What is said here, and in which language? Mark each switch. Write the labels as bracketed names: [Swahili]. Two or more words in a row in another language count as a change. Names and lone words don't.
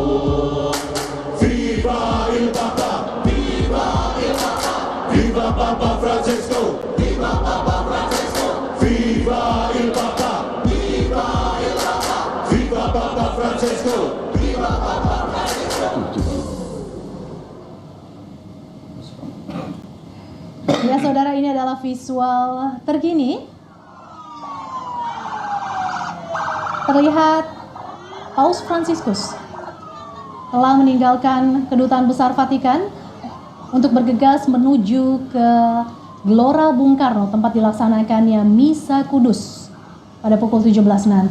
[Italian] Viva il Papa, viva il Papa, viva Papa Francesco, viva Papa Francesco, viva il Papa, viva il Papa, viva Papa Francesco, viva Papa Francesco. [Indonesian] Ya saudara, ini adalah visual terkini. Terlihat Paus Fransiskus telah meninggalkan Kedutaan Besar Vatikan untuk bergegas menuju ke Gelora Bung Karno, tempat dilaksanakannya Misa Kudus pada pukul 17 nanti.